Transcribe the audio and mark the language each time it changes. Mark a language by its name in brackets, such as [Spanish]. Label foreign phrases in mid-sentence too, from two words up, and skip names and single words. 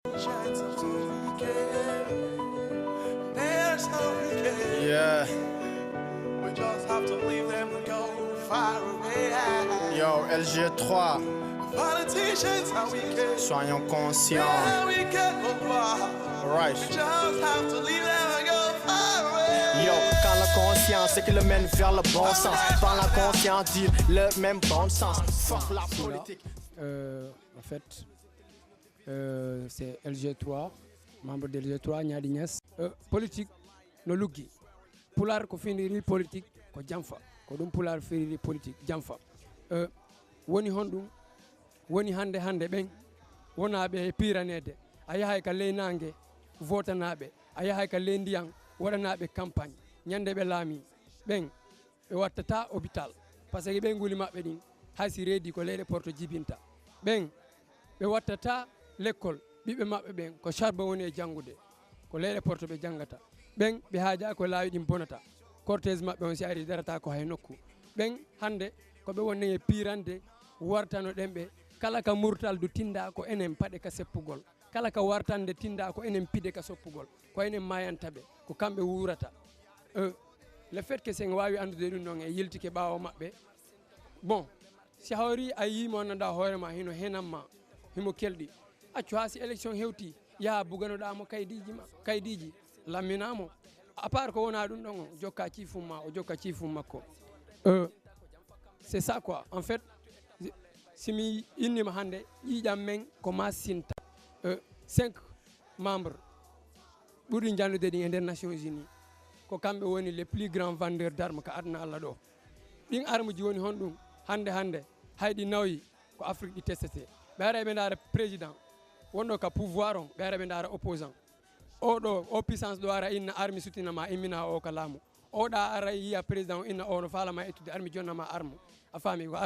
[English] Yeah. We just have to leave them to go far away. Yo, LG3. Politicians, how we can. [French] Soyons conscients. [English] How we can go far. Right. We just have to leave them to go far away. [French] Yo, quand la conscience c'est qui le mène vers le bon sens. Par la conscience dit le même bon sens. Fuck la politique. En fait, c'est LG3, membre de LG3, Nyadi Niass. [Fula] Politique, no luggi. Pular ko finiri politique ko jamfa. Ko dum pular finiri politique jamfa. Woni hondum, woni hande ben, wonaɓe e piranede. A yahay ka ley nangue, votanaɓe. A yahay ka ley ndiyam, waɗanaɓe campagne. Ñande ɓe laami, ɓen ɓe wattata hôpital. Par ce que ɓen guli maɓɓe ɗin, haysi reedi ko leyɗe porto jibinta. ɓen ɓe wattata l'école ɓiɓɓe maɓɓe ɓen ko charbon woni e janngude ko leyɗe porto ɓe janngata ɓen ɓe haaja ko laawi ɗin bonata cortège maɓɓe on si ari darata ko hay nokku ɓen hannde ko ɓe wonni e pirande wartano ɗen ɓe kala ka murtal du tinda ko enen paɗe ka seppugol kala ka wartande tinda ko enen pide ka soppugol ko enen mayantaɓe ko kamɓe wurata [French] le fait que [Fula] sen wawi andude ɗum ɗon e yiltike ɓaawo maɓɓe bon si hawri a yimo annda hoorema hino henanma himo kelɗi accu ha si élection hewti yaha buganoɗamo kaydiji lamminamo [French] à part [Fula] ko wona ɗum ɗon o jokka cifum ma o jokka cifum makko [French] c'est ça quoi en fait [Fula] simi innima hande ƴiƴam men ko ma sinta 5 membres ɓuri jannude ɗin e nder Nations Unies ko kamɓe woni [French] les plus grands vendeurs d'armes [Fula] ka aduna Allah ɗo ɗin arme ji woni hon ɗum hande hayɗi nawi ko Afrique ɗi testete ɓe ara ɓe ndaara président wonɗo ka pouvoir on ɓe ara ɓe ndaara opposant oɗo o puissance ɗo ara inna armi sutinama immina o ka laamu oɗa ara yiya président o inna o no falama ettude armi jonnama arme a faami ko